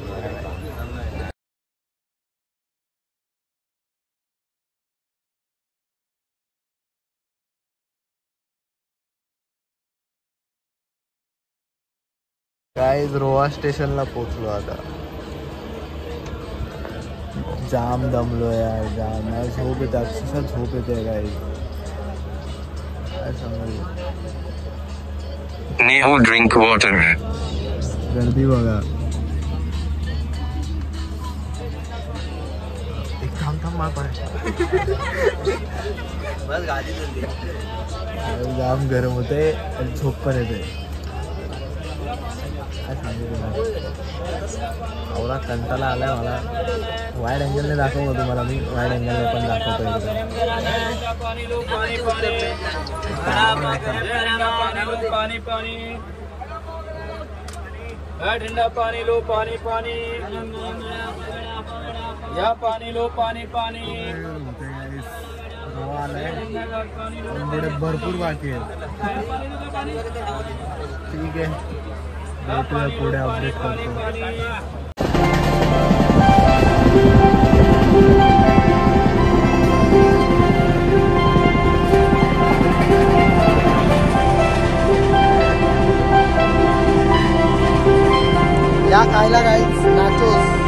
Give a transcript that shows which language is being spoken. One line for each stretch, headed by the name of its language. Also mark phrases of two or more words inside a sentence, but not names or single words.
Marathi: गाईज रोहा स्टेशनला पोचलो आता. जाम दमलो यार, जाम. झोप येते, अक्षरशः झोप येते गाईज. काय सांगू.
English: Neil, drink water.
Marathi: गर्दी बघा. एक थांब मार पाय. बस गाडी चलली. जाम गरम होते आणि झोप पण येते. काय सांगू तुम्हाला. एवढा कंटाळा आलाय मला.
English: wide angleने
Marathi: दाखवतो तुम्हाला मी.
English: wide angleने
Marathi: पण दाखवतो
Hindi: ठंडा पानी लो, पानी पानी या पानी लो, पानी पानी.
Marathi: भरपूर बाकी आहे. ठीक आहे, भेटूया पुढे. अपडेट करतो. या खायला गाईज नाचोस.